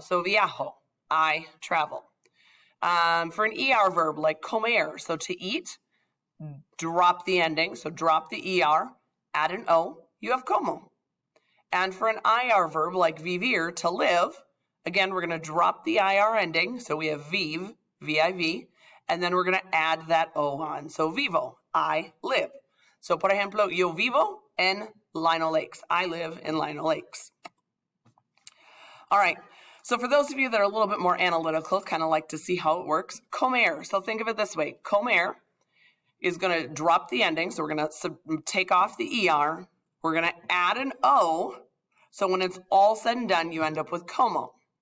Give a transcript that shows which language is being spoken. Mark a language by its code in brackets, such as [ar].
[en] So viajo, I travel. For an ER verb like comer, so to eat, drop the ending, so drop the ER, add an O, you have como. And for an IR verb like vivir, to live, again, we're going to drop the IR ending, so we have viv, V-I-V, and then we're going to add that O on. So vivo, I live. [es] So, por ejemplo, yo vivo en Lino Lakes. [en] I live in Lino Lakes. All right. So for those of you that are a little bit more analytical, kind of like to see how it works, comer. So think of it this way. Comer is going to drop the ending. So we're going to take off the ER. We're going to add an O. So when it's all said and done, you end up with como.